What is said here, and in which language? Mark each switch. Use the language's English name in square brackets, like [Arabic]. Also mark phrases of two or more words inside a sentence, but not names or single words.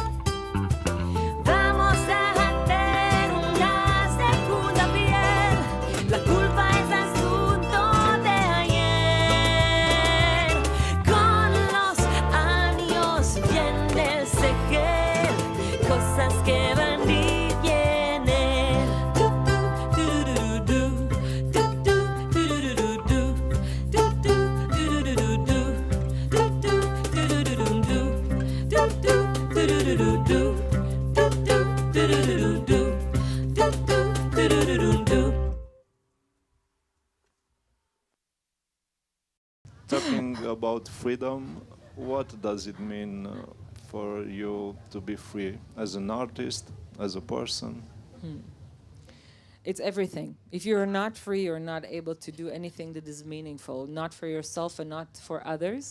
[Spanish] Vamos a hacer una segunda piel. La culpa es asunto de ayer. Con los años tiende el cegel, cosas que van y vienen. Tu, tu, tururú, tu, tu, tururú, tu, tu, tururú, tu, tu, tururú, tu, tu, tururú, tu, tu, tururú, tu, tu, tururú. [English] Talking about freedom, what does it mean for you to be free as an artist, as a person? It's everything. If you're not free, you're not able to do anything that is meaningful, not for yourself and not for others.